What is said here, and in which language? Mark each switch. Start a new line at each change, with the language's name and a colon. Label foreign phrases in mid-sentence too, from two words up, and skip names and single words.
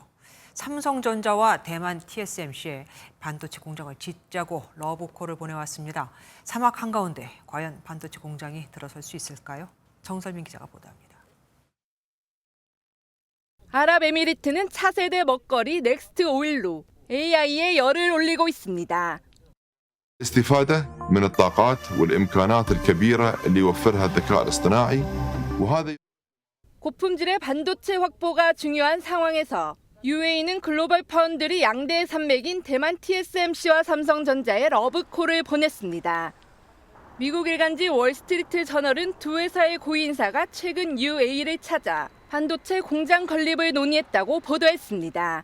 Korean: 삼성전자와 대만 TSMC에 반도체 공장을 짓자고 러브콜을 보내왔습니다. 사막 한가운데 과연 반도체 공장이 들어설 수 있을까요? 정설민 기자가 보도합니다. 아랍에미리트는 차세대 먹거리 넥스트 오일로 AI에 열을 올리고 있습니다.
Arabic: الاستفادة من الطاقات والإمكانات الكبيرة اللي يوفرها الذكاء الاصطناعي وهذا
Korean: 고품질의 반도체 확보가 중요한 상황에서 UAE는 글로벌 파운드리 양대 산맥인 대만 TSMC와 삼성전자에 러브콜을 보냈습니다. 미국 일간지 월스트리트 저널은 두 회사의 고위인사가 최근 UAE를 찾아 반도체 공장 건립을 논의했다고 보도했습니다.